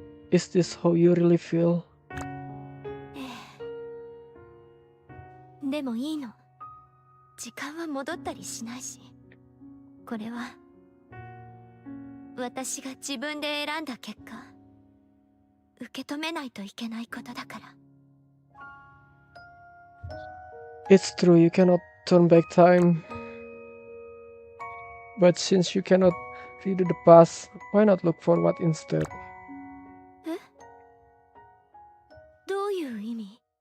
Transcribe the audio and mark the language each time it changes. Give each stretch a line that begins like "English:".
English: Is this how you really feel?
Japanese: でもいいの。時間は戻ったりしないし、これは私が自分で選んだ結果、受け止めないといけないことだから。
English: It's true, you cannot turn back time. But since you cannot redo the past, why not look forward instead?
Japanese: どういう意味？